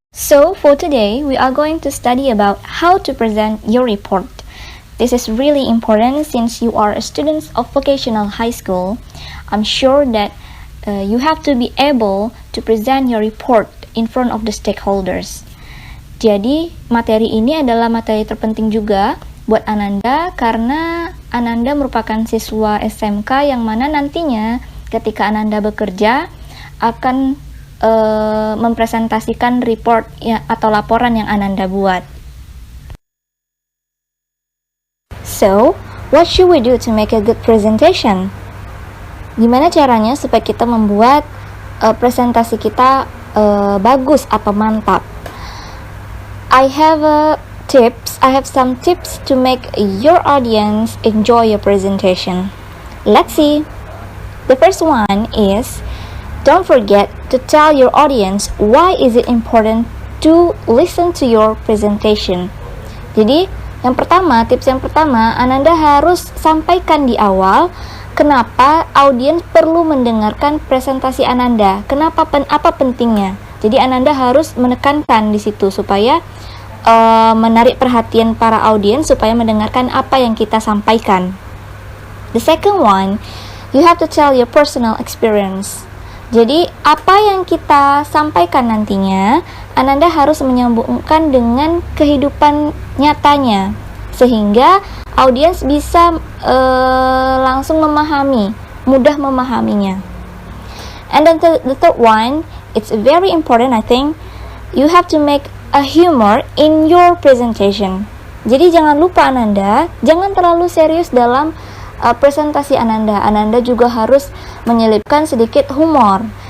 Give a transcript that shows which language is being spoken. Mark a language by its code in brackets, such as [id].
[en] So for today, we are going to study about how to present your report. This is really important since you are a student of vocational high school. I'm sure that you have to be able to present your report in front of the stakeholders. [id] Jadi, materi ini adalah materi terpenting juga buat Ananda karena Ananda merupakan siswa SMK yang mana nantinya ketika Ananda bekerja akan mempresentasikan report atau laporan yang Ananda buat. [en] So, what should we do to make a good presentation? [id] Gimana caranya supaya kita membuat presentasi kita bagus atau mantap? [en] I have some tips to make your audience enjoy your presentation. Let's see. The first one is, don't forget to tell your audience why is it important to listen to your presentation. [id] Jadi, tips yang pertama, Ananda harus sampaikan di awal kenapa audiens perlu mendengarkan presentasi Ananda. Apa pentingnya? Jadi Ananda harus menekankan di situ supaya menarik perhatian para audiens supaya mendengarkan apa yang kita sampaikan. [en] The second one, you have to tell your personal experience. [id] Jadi apa yang kita sampaikan nantinya, Ananda harus menyambungkan dengan kehidupan nyatanya sehingga audiens bisa langsung mudah memahaminya. [en] And then the third one, it's very important I think, you have to make a humor in your presentation. [id] Jadi jangan lupa Ananda, jangan terlalu serius dalam presentasi Ananda. Ananda juga harus menyelipkan sedikit humor.